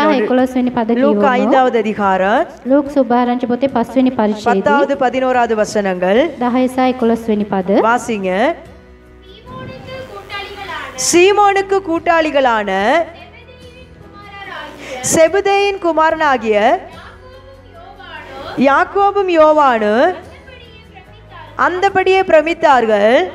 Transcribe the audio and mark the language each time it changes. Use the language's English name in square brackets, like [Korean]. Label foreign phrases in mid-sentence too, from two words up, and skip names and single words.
[Sinhala] 11 11 වෙනි පද [Tamil] லூக்கா [Sinhala] කියවමු. [Tamil] 5வது அதிகாரம் [Sinhala] ලූක් සුභාරංචි පොතේ 5 වෙනි පරිච්ඡේදයේ [Tamil] 10வது 11வது வசனங்கள் [Sinhala] 10 සහ 11 වෙනි පද [Tamil] வாசிங்க. சீமோனுக்கு கூட்டாளிகளான செபதேயின் குமாரனாகிய யாக்கோபும் யோவானு அந்தபடியே பிரமித்தார்கள்.